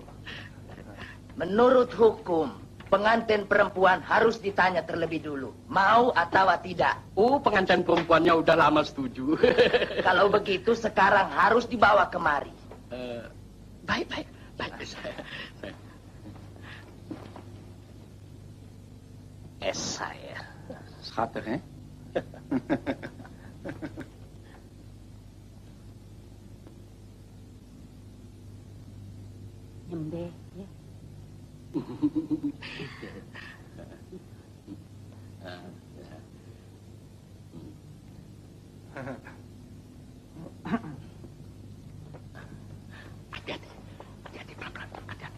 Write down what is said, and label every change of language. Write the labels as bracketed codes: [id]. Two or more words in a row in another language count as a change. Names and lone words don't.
[id] Menurut hukum, pengantin perempuan harus ditanya terlebih dulu. Mau atau tidak? Pengantin perempuannya udah lama setuju. Kalau begitu, sekarang harus dibawa kemari. Baik. Saya. [nl] Schattig, hè? [id] Nyembe, ya. Hati-hati, pelan-pelan, hati-hati.